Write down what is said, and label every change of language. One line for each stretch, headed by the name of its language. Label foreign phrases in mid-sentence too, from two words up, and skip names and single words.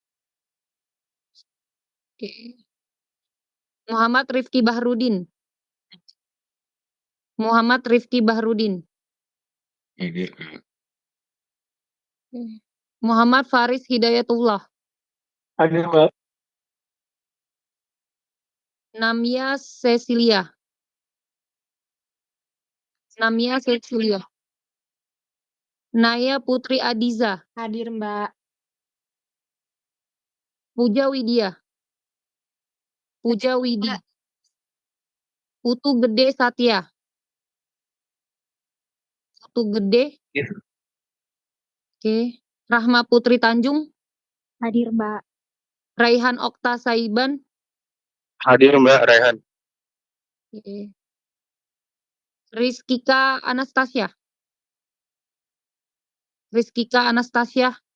Indonesian: Oke. Muhammad Rifki Bahrudin. Muhammad Rifki Bahrudin. Hadir, Kak. Muhammad Faris Hidayatullah. Hadir, Mbak. Namia Cecilia. Namia Cecilia. Naya Putri Adiza. Hadir, Mbak. Puja Widya. Puja Widi. Putu Gede Satya. Putu Gede. Oke. Rahma Putri Tanjung. Hadir, Mbak. Raihan Okta Saiban. Hadir, Mbak Raihan. Oke. Rizkika Anastasia. Rizkika Anastasia.